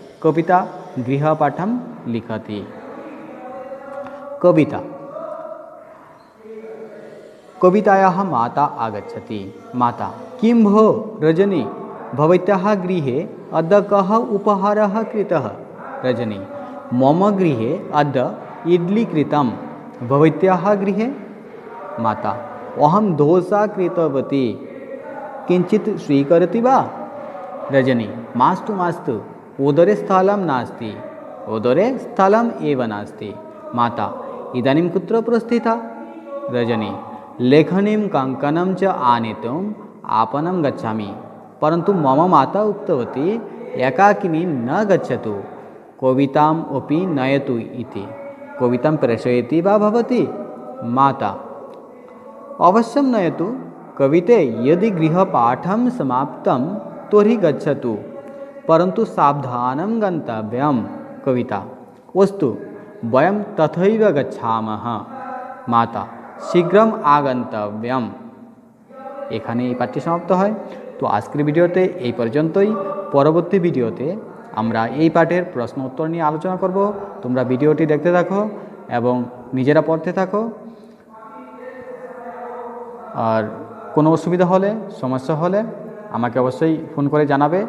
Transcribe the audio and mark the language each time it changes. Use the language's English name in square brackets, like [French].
[Sanskrit] कविता गृहपाठं लिखति। कविता कवितायाः माता आगच्छति। माता किं भो रजनी भवत्याः गृहे अद्य कः उपहारः कृतः? रजनी मम गृहे अद्य इड्ली कृतं। भवत्याः गृहे? माता अहं दोसा कृतवती। किञ्चित् स्वीकरोति वा? रजनी मास्तु मास्तु उदरे स्थलं नास्ति। उदरे स्थलम् एव नास्ति। माता इदानीं कुत्र प्रस्थिता? रजनी लेखनीं कङ्कणं च आनेतुम् आपणं गच्छामि। परन्तु मम माता उक्तवती एकाकिनी न गच्छतु कविताम् अपि नयतु इति। कवितां प्रेषयति वा भवती? माता अवश्यं नयतु कविते यदि गृहपाठं समाप्तं तर्हि गच्छतु परन्तु सावधानं गन्तव्यं। कविता अस्तु वयं तथैव गच्छामः। माता शीघ्रम আগন্তব্যম। [Bangla] এখানে এই পাঠটি সমাপ্ত হয়। তো আজকের ভিডিওতে এই পর্যন্তই। পরবর্তী ভিডিওতে আমরা এই পাঠের প্রশ্ন উত্তর নিয়ে আলোচনা করব। তোমরা ভিডিওটি দেখতে থাকো এবং নিজেরা পড়তে থাকো। আর কোনো অসুবিধা হলে সমস্যা হলে আমাকে অবশ্যই ফোন করে জানাবে।